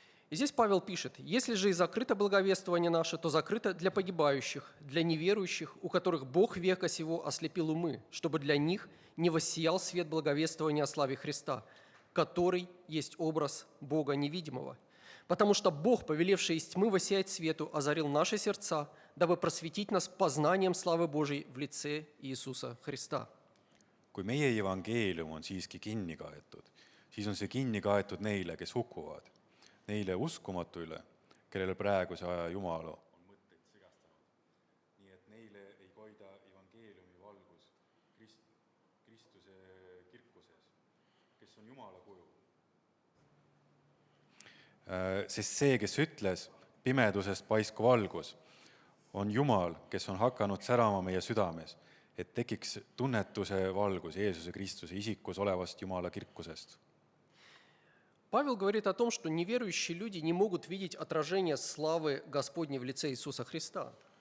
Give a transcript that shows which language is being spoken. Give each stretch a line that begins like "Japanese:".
Russian: И здесь Павел пишет: «Если же и закрыто благовествование наше, то закрыто для погибающих, для неверующих, у которых Бог века сего ослепил умы, чтобы для них не воссиял свет благовествования о славе Христа, который есть образ Бога невидимого. Потому что Бог, повелевший из тьмы воссиять свету, озарил наши сердца, дабы просветить нас познанием славы Божией в лице Иисуса Христа».
Estonian: Kui meie evangeelium on siiski kinni kaetud, siis on see kinni kaetud neile, kes hukkuvad, neile uskumatuile, kellele praeguse aja Jumala on mõtteid segastanud. Nii et neile ei koida evangeeliumi valgus Kristuse kirkuses, kes on Jumala kuju. Sest see, kes ütles, pimedusest paisku valgus, on Jumal, kes on hakanud särama meie südames, et tekiks tunnetuse valgus Jeesuse Kristuse isikus olevast Jumala kirkusest.
Russian: Павел говорит о том, что неверующие люди не могут видеть отражение славы Господней в лице Иисуса Христа.